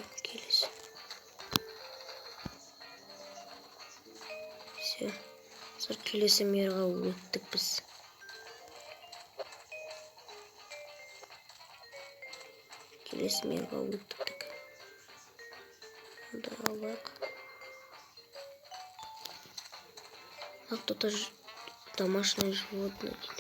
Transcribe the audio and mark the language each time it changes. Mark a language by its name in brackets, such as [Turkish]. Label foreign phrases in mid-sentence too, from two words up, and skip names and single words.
[Russian] Все. [Kazakh] Сыр келесі мерге өттік біз. Келесі мерге өттік. Да, алайық. [Russian] Кто-то домашнее животное дейді.